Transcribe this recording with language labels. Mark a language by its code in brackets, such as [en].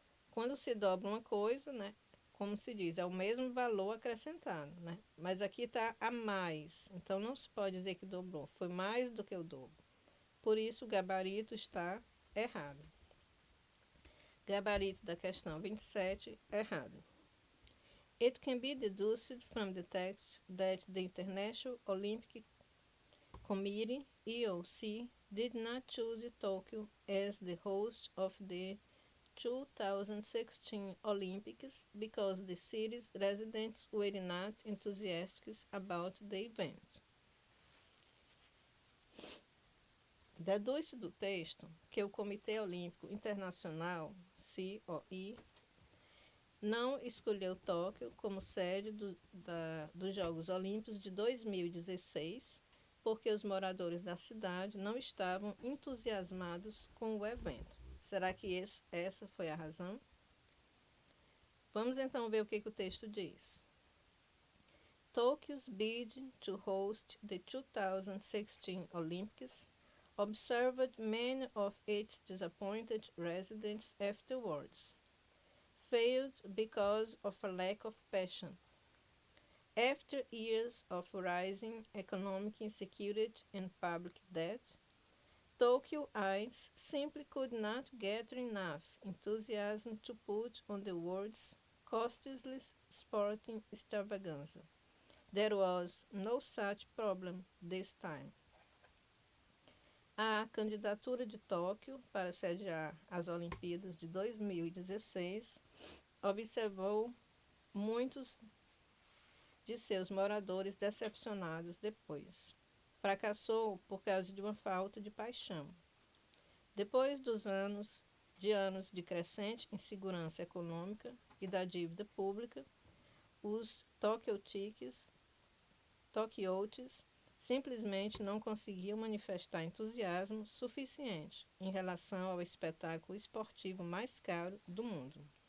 [pt] Quando se dobra uma coisa, né, como se diz, é o mesmo valor acrescentado, né? Mas aqui está a mais, então não se pode dizer que dobrou, foi mais do que o dobro. Por isso o gabarito está errado. Gabarito da questão 27, errado. [en] It can be deduced from the text that the International Olympic Committee, IOC, did not choose Tokyo as the host of the 2016 Olympics because the city's residents were not enthusiastic about the event. [pt] Deduz-se do texto que o Comitê Olímpico Internacional, COI, não escolheu Tóquio como sede dos Jogos Olímpicos de 2016 porque os moradores da cidade não estavam entusiasmados com o evento. Será que essa foi a razão? Vamos então ver o que o texto diz. [en] Tokyo's bid to host the 2016 Olympics observed many of its disappointed residents afterwards. Failed because of a lack of passion. After years of rising economic insecurity and public debt, Tokyoites simply could not gather enough enthusiasm to put on the world's costliest sporting extravaganza. There was no such problem this time. [pt] A candidatura de Tóquio para sediar as Olimpíadas de 2016 observou muitos de seus moradores decepcionados depois. Fracassou por causa de uma falta de paixão. Depois dos anos de crescente insegurança econômica e da dívida pública, os Tokyoites simplesmente não conseguiam manifestar entusiasmo suficiente em relação ao espetáculo esportivo mais caro do mundo.